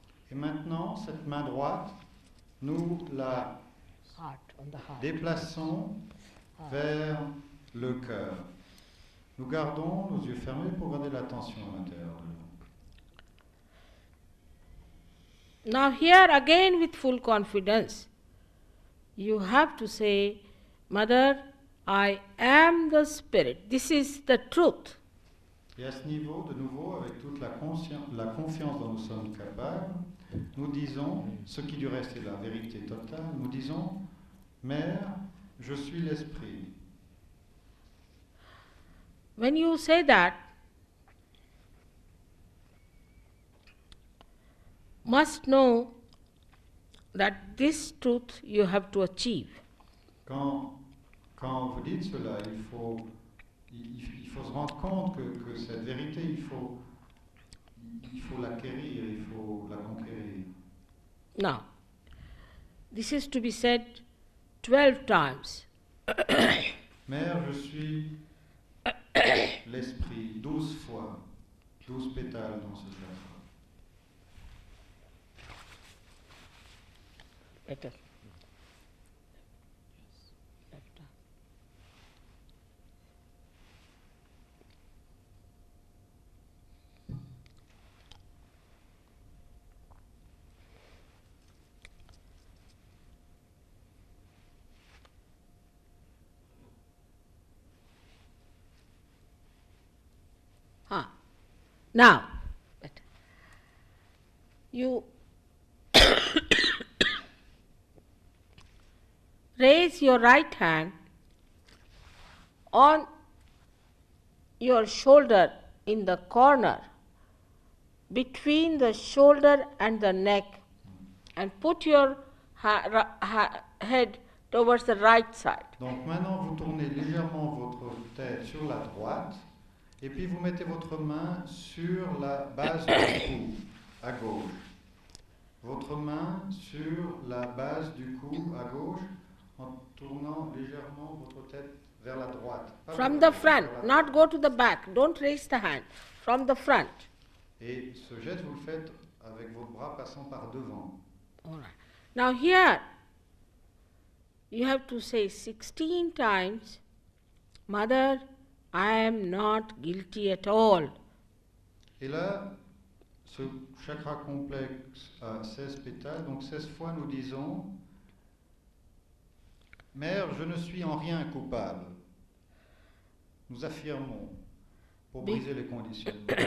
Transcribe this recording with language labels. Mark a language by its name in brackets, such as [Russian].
[French] Et maintenant, cette main droite, nous la [English] Heart on the heart. [French] déplaçons vers le cœur. Nous gardons nos yeux fermés pour garder l'attention à l'intérieur de nous. [English] Now, here again with full confidence, you have to say, Mother, I am the Spirit. This is the truth. [French] Et à ce niveau, de nouveau, avec toute la confiance dont nous sommes capables, nous disons, ce qui du reste est la vérité totale, nous disons, Mère, je suis l'Esprit. [English] When you say that, must know that this truth you have to achieve. [French] Quand vous dites cela, il faut se rendre compte que cette vérité, il faut l'acquérir, il faut la conquérir. [English] Now, this is to be said 12 times. [French] Mère, je suis l'Esprit, 12 fois, 12 pétales dans ce chakra. [English] Better. Now, you raise your right hand on your shoulder in the corner between the shoulder and the neck and put your head towards the right side. [French] Donc maintenant, vous tournez légèrement votre tête sur la droite Et puis vous mettez votre main sur la base du cou, à gauche. Votre main sur la base du cou, à gauche, en tournant légèrement votre tête vers la droite. Pas [English] From the [French] la [English] front, [French] droite, vers la [English] not go to the back. Don't raise the hand. From the front. [French] Et ce geste, vous le faites avec vos bras passant par devant. [English] All right. Now here, you have to say 16 times, Mother, I am not guilty at all. [French] Et là, ce chakra complexe a 16 pétales, donc 16 fois nous disons Mère, je ne suis en rien coupable. Nous affirmons pour briser les conditionnements.